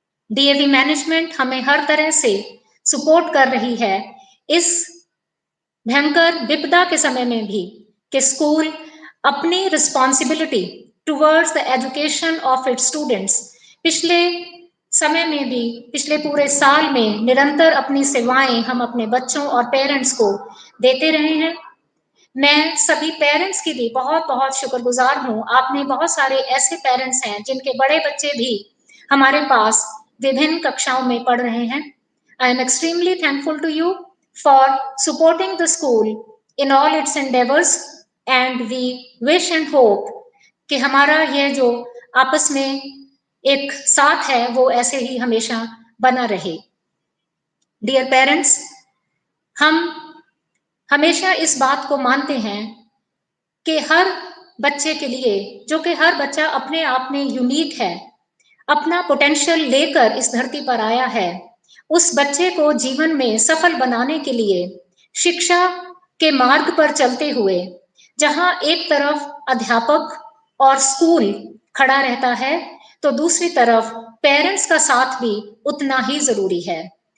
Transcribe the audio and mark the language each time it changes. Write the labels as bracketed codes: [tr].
[hi] DAV management हमें हर तरह से सपोर्ट कर रही है इस भयंकर विपदा के समय में भी कि स्कूल अपनी [en] responsibility towards the education of its students [hi] पिछले समय में भी, पिछले पूरे साल में निरंतर अपनी सेवाएं हम अपने बच्चों और पेरेंट्स को देते रहे हैं। मैं सभी पेरेंट्स की भी बहुत बहुत शुक्रगुजार हूँ। आपने बहुत सारे ऐसे पेरेंट्स हैं जिनके बड़े बच्चे भी हमारे पास विभिन्न कक्षाओं में पढ़ रहे हैं। [en] I am extremely thankful to you for supporting the school in all its endeavors, and we wish and hope [hi] कि हमारा यह जो आपस में एक साथ है वो ऐसे ही हमेशा बना रहे। डियर पेरेंट्स, हम हमेशा इस बात को मानते हैं कि हर बच्चे के लिए, जो कि हर बच्चा अपने आप में यूनिक है, अपना पोटेंशियल लेकर इस धरती पर आया है, उस बच्चे को जीवन में सफल बनाने के लिए शिक्षा के मार्ग पर चलते हुए, जहां एक तरफ अध्यापक और स्कूल खड़ा रहता है, तो दूसरी तरफ पेरेंट्स का साथ भी उतना ही जरूरी है।